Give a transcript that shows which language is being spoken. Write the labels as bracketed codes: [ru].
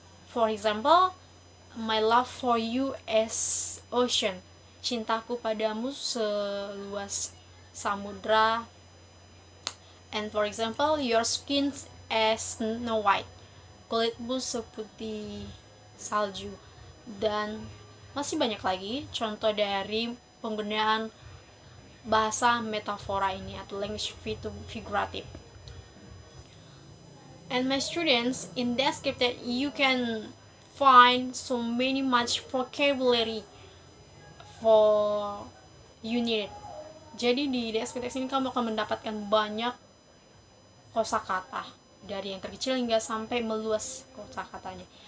[en] For example, my love for you as ocean. [id] Cintaku padamu seluas samudra. [en] And for example, your skin as Snow White. [id] Kulitmu seputih salju. Dan masih banyak lagi contoh dari penggunaan bahasa metafora ini atau language figurative. [en] And my students, in descriptive you can find so many much vocabulary for you need. [id] Jadi di descriptive ini kamu akan mendapatkan banyak kosakata, dari yang terkecil hingga sampai meluas kosakatanya.